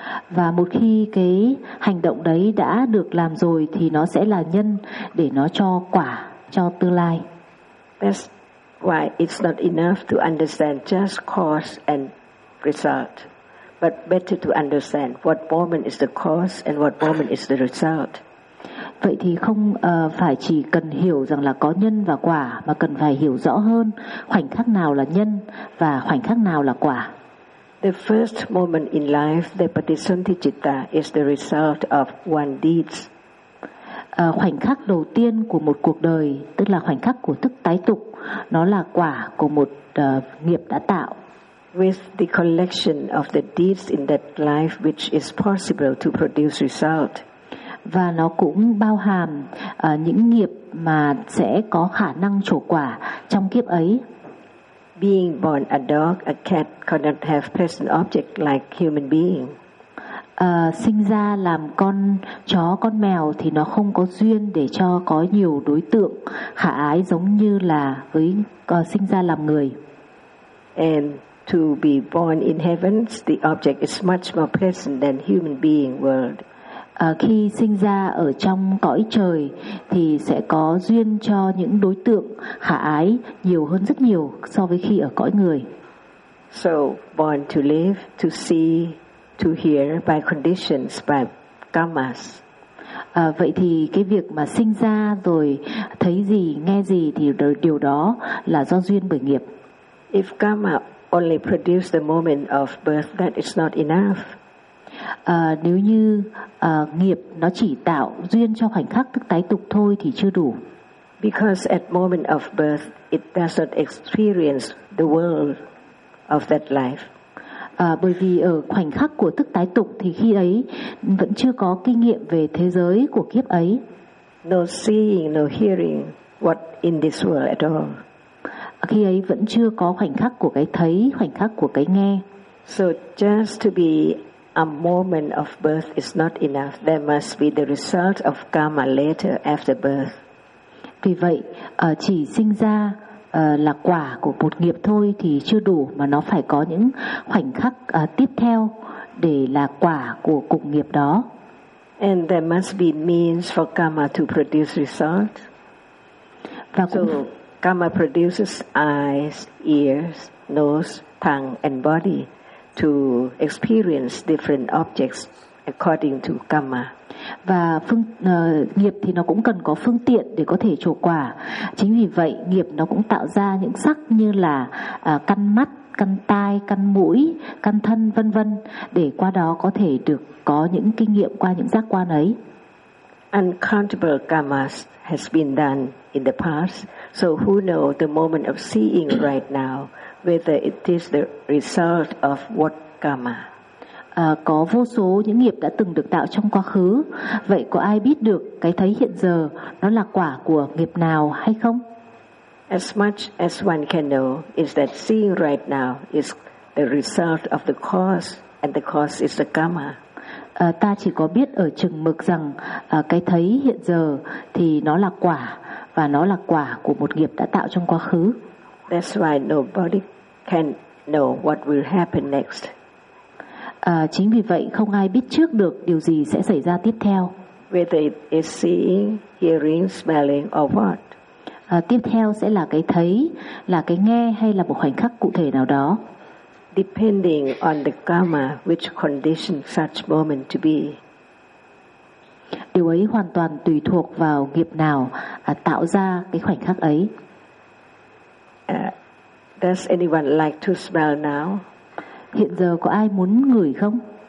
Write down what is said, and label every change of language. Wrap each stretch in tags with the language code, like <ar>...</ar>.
<vi>Và một khi cái hành động đấy đã được làm rồi thì nó sẽ là nhân để nó cho quả cho tương lai.</vi> <en>That's why it's not enough to understand just cause and result, but better to understand what moment is the cause and what moment is the result.</en> <vi>Vậy thì không phải chỉ cần hiểu rằng là có nhân và quả, mà cần phải hiểu rõ hơn khoảnh khắc nào là nhân và khoảnh khắc nào là quả.</vi> <en>The first moment in life, the pratisandhicitta, is the result of one deeds.</en> <vi>Khoảnh khắc đầu tiên của một cuộc đời, tức là khoảnh khắc của thức tái tục, nó là quả của một nghiệp đã tạo.</vi> <en>With the collection of the deeds in that life, which is possible to produce result.</en> <vi>Và nó cũng bao hàm những nghiệp mà sẽ có khả năng trổ quả trong kiếp ấy.</vi> <en>Being born a dog, a cat cannot have present object like human being.</en> <vi>Sinh ra làm con chó, con mèo thì nó không có duyên để cho có nhiều đối tượng khả ái giống như là với sinh ra làm người.</vi> <en>And to be born in heavens, the object is much more present than human being world.</en> <vi>Khi sinh ra ở trong cõi trời thì sẽ có duyên cho những đối tượng khả ái nhiều hơn rất nhiều so với khi ở cõi người.</vi> <en>So born to live, to see, to hear by conditions, by karmas.</en> <vi>Vậy thì cái việc mà sinh ra rồi thấy gì, nghe gì thì điều đó là do duyên bởi nghiệp.</vi> <en>If karma only produce the moment of birth, that is not enough.</en> <vi>Nếu như nghiệp nó chỉ tạo duyên cho khoảnh khắc thức tái tục thôi thì chưa đủ.</vi> <en>Because at moment of birth it does not experience the world of that life.</en> <vi>Bởi vì ở khoảnh khắc của thức tái tục thì khi ấy vẫn chưa có kinh nghiệm về thế giới của kiếp ấy.</vi> <en>No seeing, no hearing what in this world at all.</en> <vi>Khi ấy vẫn chưa có khoảnh khắc của cái thấy, khoảnh khắc của cái nghe.</vi> <en>So just to be a moment of birth is not enough. There must be the result of karma later after birth.</en> <vi>Vì vậy, chỉ sinh ra là quả của một nghiệp thôi thì chưa đủ, mà nó phải có những khoảnh khắc tiếp theo để là quả của cùng nghiệp đó.</vi> <en>And there must be means for karma to produce result.</en> <vi>Và cũng...</vi> <en>So karma produces eyes, ears, nose, tongue and body to experience different objects according to karma.</en> <vi>Và phương nghiệp thì nó cũng cần có phương tiện để có thể trổ quả. Chính vì vậy nghiệp nó cũng tạo ra những sắc như là căn mắt, căn tai, căn mũi, căn thân vân vân để qua đó có thể được có những kinh nghiệm qua những giác quan ấy.</vi> <en>Uncountable karmas has been done in the past, so who knows the moment of seeing right now whether it is the result of what karma.</en> <vi>Có vô số những nghiệp đã từng được tạo trong quá khứ. Vậy có ai biết được cái thấy hiện giờ nó là quả của nghiệp nào hay không?</vi> <en>As much as one can know is that seeing right now is the result of the cause and the cause is the karma.</en> <vi>Ta chỉ có biết ở chừng mực rằng cái thấy hiện giờ thì nó là quả và nó là quả của một nghiệp đã tạo trong quá khứ.</vi> <en>That's why nobody can know what will happen next.</en> <vi>Chính vì vậy không ai biết trước được điều gì sẽ xảy ra tiếp theo.</vi> <en>Whether it is seeing, hearing, smelling or what.</en> <vi>Tiếp theo sẽ là cái thấy, là cái nghe hay là một khoảnh khắc cụ thể nào đó.</vi> <en>Depending on the karma which condition such moment to be.</en> <vi>Điều ấy hoàn toàn tùy thuộc vào nghiệp nào tạo ra cái khoảnh khắc ấy.</vi> <en>Does anyone like to smell now?</en> <vi>Hiện giờ có ai muốn ngửi không?</vi>